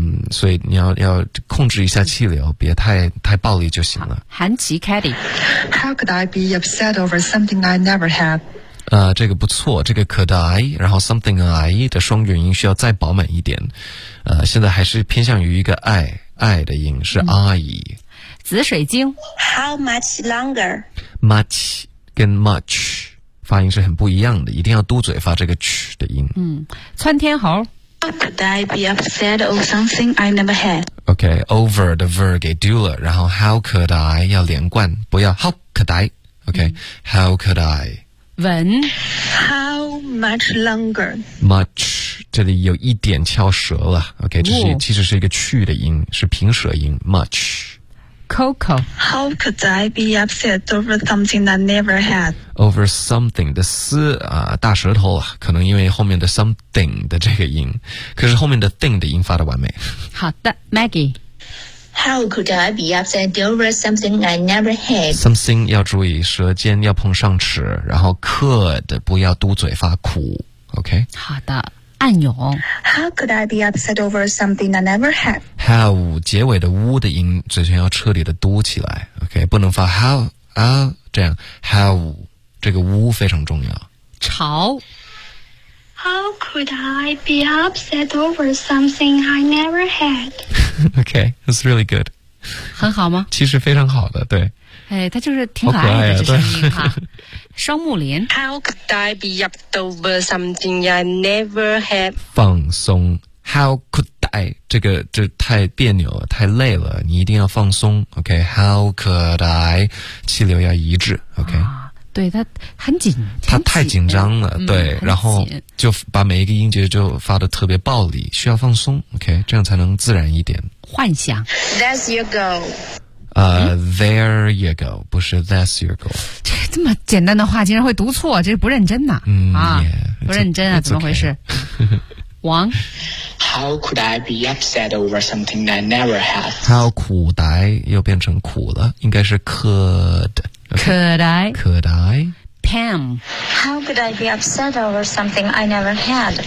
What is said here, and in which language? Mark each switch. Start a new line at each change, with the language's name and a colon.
Chinese: 所以你要控制一下气流，别太暴力就行了。韩琦 Caddy，
English: How could I be upset over something I never had？
Chinese: 这个不错，这个 could I， 然后 something I 的双元音需要再饱满一点，现在还是偏向于一个 I 的音是 I。紫水晶
English: ，How much longer？
Chinese: Much 跟 much 发音是很不一样的，一定要嘟嘴发这个 ch 的音。嗯，窜天猴
English: ，Could I be upset over something I never had？
Chinese: OK， over 的 ver 给丢了，然后
English: how could I
Chinese: 要连贯，不要 how could I？
English: OK，、how could I？
Chinese: 文
English: ，How much longer?
Chinese: Much， 这里有一点翘舌了。 OK， 这是、其实是一个去的音，是平舌音。
English: Much。 Coco， How could I be upset over something I never had?
Chinese: Over something 的思啊，大舌头了，可能因为后面的 something 的这个音，可是后面的 thing 的音发的完美。好的 ，Maggie。
English: How could I be upset over something I never had?
Chinese: Something 要注意，舌尖要碰上齿，然后 could 不要嘟嘴发苦 ，OK? 好的，暗涌。
English: How could I be upset over something I never
Chinese: had? How 结尾的 wu 的音，嘴唇要彻底的嘟起来 ，OK? 不能发 how 啊这样 ，how 这个 wu 非常重要。潮。
English: How could I be upset over something I never had? Okay, that's really good.
Chinese: 很好吗？其实非常好的，对。哎，他就是挺可爱的这声音哈。双木林。
English: How could I be upset over something I never had?
Chinese: 放松。
English: How could I?
Chinese: 这个这太别扭了，太累了，你一定要放松。
English: Okay, how could I?
Chinese: 气流要一致。
English: Okay.、
Chinese: 啊对他很紧，他太紧张了，对，然后就把每一个音节就发得特别暴力，需要放松 ，OK， 这样才能自然一点。幻想
English: ，That's your go。 There you go，
Chinese: 不是
English: That's your go。
Chinese: 这么简单的话竟然会读错，这是不认真呐！不认真啊，
English: okay.
Chinese: 怎么回事？王
English: ，How could I be upset over something I never had？
Chinese: How could I 又变成苦了，应该是 could。
English: Could I? Could I? Pam. How could I be upset over something I never had?